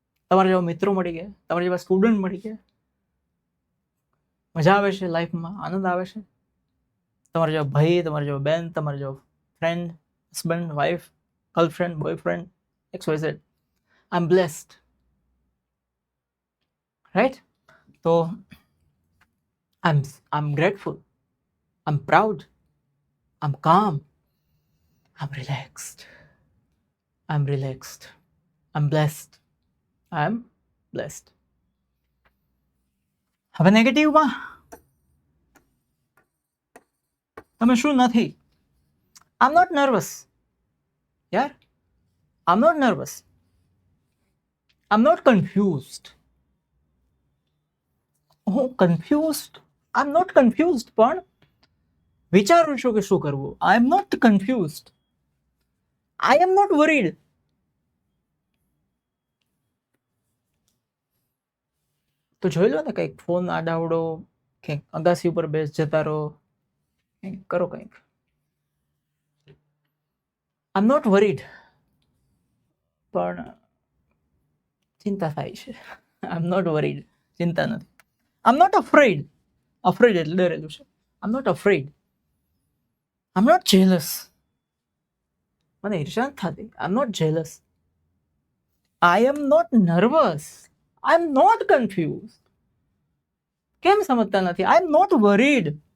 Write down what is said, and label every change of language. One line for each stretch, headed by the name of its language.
Gujarati: તમારા જેવા મિત્રો મળી ગયા, તમારા જેવા સ્ટુડન્ટ મળી ગયા, મજા આવે છે લાઈફમાં, આનંદ આવે છે. તમારા જેવા ભાઈ, તમારા જેવા બેન, તમારા જેવા friend, husband, wife, girlfriend, boyfriend, XYZ.
English: I am blessed. Right? તો I'm grateful, I'm proud, I'm calm, I'm relaxed, I'm blessed, I'm blessed.
Gujarati: હવે નેગેટિવમાં તમે શું નથી?
English: I'm not nervous. યાર, I'm not nervous. I'm not confused.
Gujarati: હું confused,
English: I'm not confused,
Gujarati: પણ વિચારું છું કે શું કરવું.
English: I am not confused. I am not worried.
Gujarati: તો જોઈ લો ને, કંઈક ફોન આડાવડો, કંઈક અગાસી ઉપર બેસ જતા રહો, કંઈક કરો કંઈક.
English: I'm not worried,
Gujarati: પણ ચિંતા થાય છે.
English: I'm not worried,
Gujarati: ચિંતા નથી.
English: I'm not afraid.
Gujarati: Afraid એટલે ડરેલું છે.
English: I'm not afraid. I'm not jealous.
Gujarati: મને ઈર્ષા થતી.
English: I'm not jealous. I am not nervous. I'm not confused.
Gujarati: કેમ સમજતા નથી?
English: I'm not worried.